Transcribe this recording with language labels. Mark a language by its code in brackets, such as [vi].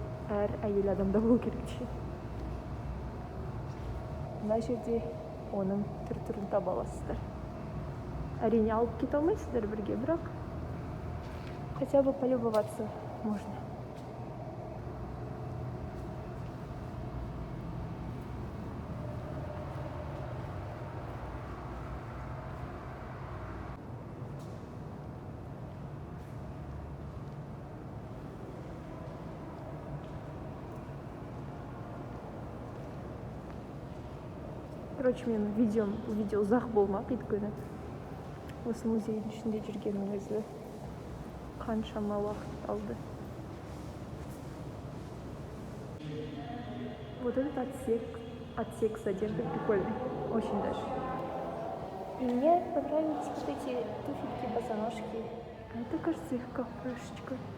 [kk] Әр әйел адамда болу керек дейді. Мына жерде оның түр-түрін таба аласыздар. Әрине алып кете алмайсыздар бірге, бірақ [ru] хотя бы полюбоваться можно. Короче, [kk] мен видео ұзақ болмақ өйткені осы музейдің ішінде жүргеннің өзі қаншама уақыт алды. [ru] Вот этот отсек с одеждой прикольный, очень даже. И мне понравились вот эти туфельки-босоножки. А это, кажется, их кафешечка.